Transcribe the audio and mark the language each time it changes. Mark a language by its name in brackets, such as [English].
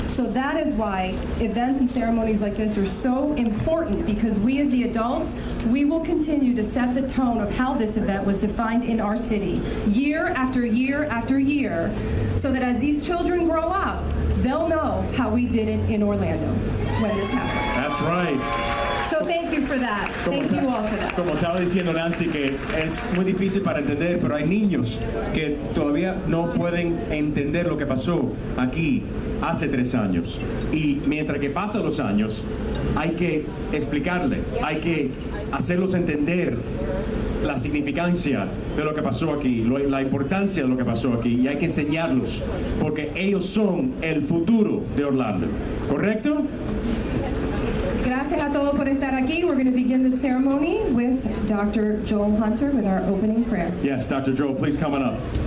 [English] So that is why events and ceremonies like this are so important, because we as the adults, we will continue to set the tone of how this event was defined in our city, year after year after year, so that as these children grow up, they'll know how we did it in Orlando when this happened. That's right. So thank you for that. Thank you all for that. [Spanish] Como estaba diciendo Nancy, que es muy difícil para entender, pero hay niños que todavía no pueden entender lo que pasó aquí hace 3 años. Y mientras que pasan los años, hay que explicarle, hay que hacerlos entender la significancia de lo que pasó aquí, la importancia de lo que pasó aquí, y hay que enseñarlos, porque ellos son el futuro de Orlando. ¿Correcto? Gracias a todos por estar aquí. [English] We're going to begin the ceremony with Dr. Joel Hunter with our opening prayer. Yes, Dr. Joel, please come on up.